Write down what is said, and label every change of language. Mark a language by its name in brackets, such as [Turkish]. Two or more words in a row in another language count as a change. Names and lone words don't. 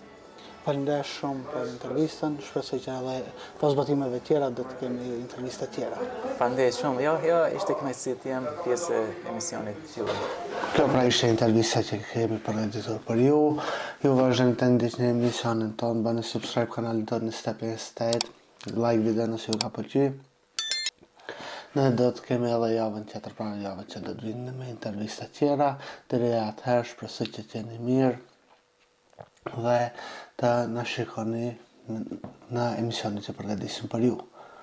[Albanian] Faleminderit shumë për intervistën, shpresoj që edhe pas botimeve tjera do të kemi intervista tjera. Faleminderit shumë, ja, ishte kënaqësi të jem pjesë e emisionit juaj. Kjo pra ishte intervista që kemi përgatitur për ju. Ju vazhdojmë të ndiqni emisionin tonë, bëni subscribe kanalin tonë në Step in State, like video nëse ju ka pëlqyer. Ne do të kemi edhe javën tjetër, pra javën që do të vinë me intervista tjera, deri atëherë shpresoj që të jeni mirë dhe të na shikoni në emisionin që përgatisim për ju.